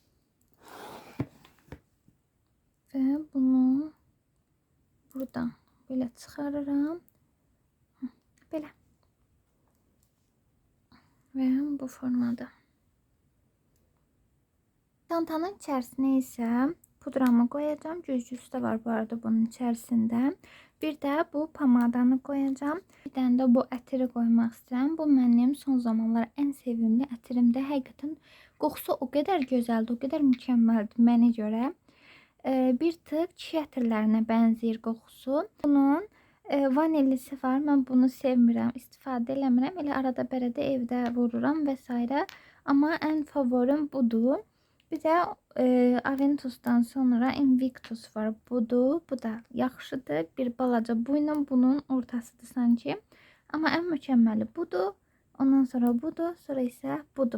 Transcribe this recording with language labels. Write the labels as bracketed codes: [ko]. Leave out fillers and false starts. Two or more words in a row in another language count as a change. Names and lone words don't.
[az] Və bunu buradan belə çıxarıram. Belə. Və bu formada. Çantanın içərisinə isə pudramı koyacağım. [tr] Cüzcüsü de var bu arada bunun içerisinde. Bir de bu pomadanı koyacağım. Bir tane de bu ətiri koymak istedim. Bu benim son zamanlar en sevimli ətirimdir. [az] Həqiqətən qoxusu [tr] o kadar güzeldi, o kadar mükemmeldi [az] mənə görə. Bir tık çiğ ətirlərinə bənzəyir qoxusu. Bunun vanillisi var. Mən bunu sevmirəm, istifadə eləmirəm. Elə arada bərədə evdə vururam vesaire. [tr] Ama en favorim budur. Bir de Aventus'tan sonra Invictus var. [az] Budur. Bu da yaxşıdır. Bir balaca buyla bunun ortasıdır sanki. [tr] Ama en mükemmeli budur. Ondan sonra budur. Sonra ise budur.